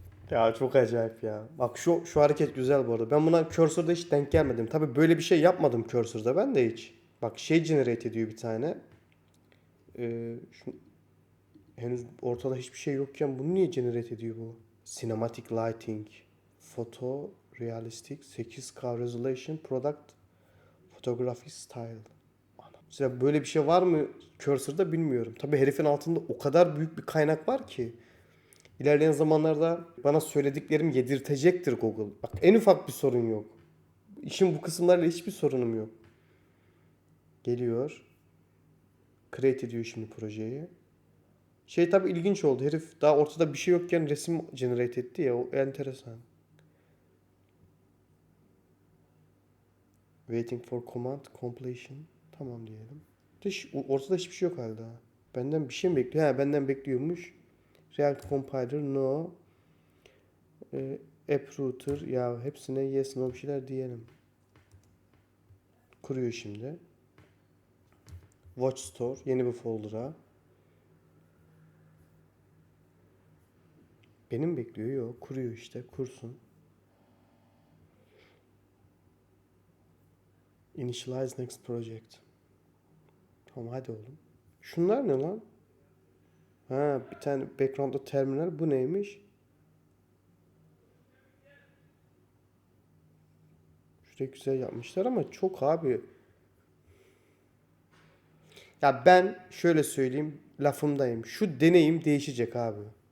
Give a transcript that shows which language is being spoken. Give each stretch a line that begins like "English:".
Turkish: Ya çok acayip ya. Bak şu hareket güzel bu arada. Ben buna cursor'da hiç denk gelmedim. Tabii böyle bir şey yapmadım cursor'da ben de hiç. Bak şey generate ediyor bir tane. Şu, henüz ortada hiçbir şey yokken bunu niye generate ediyor bu?
English: Cinematic lighting, photo, realistic, 8K resolution, product, photography style.
Turkish: Mesela böyle bir şey var mı cursor'da bilmiyorum. Tabii herifin altında o kadar büyük bir kaynak var ki. İlerleyen zamanlarda bana söylediklerim yedirtecektir Google. Bak en ufak bir sorun yok. İşin bu kısımlarıyla hiçbir sorunum yok. Geliyor. Create ediyor şimdi projeyi. Şey tabii ilginç oldu. Herif daha ortada bir şey yokken resim generate etti ya. O enteresan.
English: Waiting for command completion.
Turkish: Tamam diyelim. Ortada hiçbir şey yok halde. Benden bir şey mi bekliyor? Ha benden bekliyormuş. React Compiler no. App Router ya hepsine yes no bir şeyler diyelim. Kuruyor şimdi. Watch Store yeni bir folder'a. Benim bekliyor yok. Kuruyor işte. Kursun.
English: Initialize next project.
Turkish: Tamam hadi oğlum. Şunlar ne lan? Ha bir tane background'da terminal. Bu neymiş? Şurayı güzel yapmışlar ama çok abi. Ya ben şöyle söyleyeyim. Lafımdayım. Şu deneyim değişecek abi.